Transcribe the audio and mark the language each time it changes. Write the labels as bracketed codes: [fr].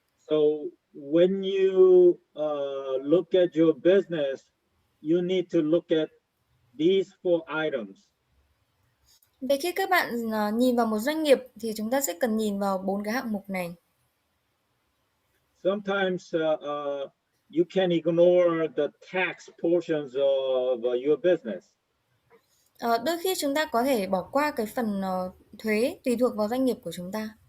[en] So when you look at your business, you need to look at these four items. [vi] Vậy khi các bạn nhìn vào một doanh nghiệp thì chúng ta sẽ cần nhìn vào 4 cái hạng mục này. [en] Sometimes you can ignore the tax portions of your business. [vi] Đôi khi chúng ta có thể bỏ qua cái phần thuế tùy thuộc vào doanh nghiệp của chúng ta.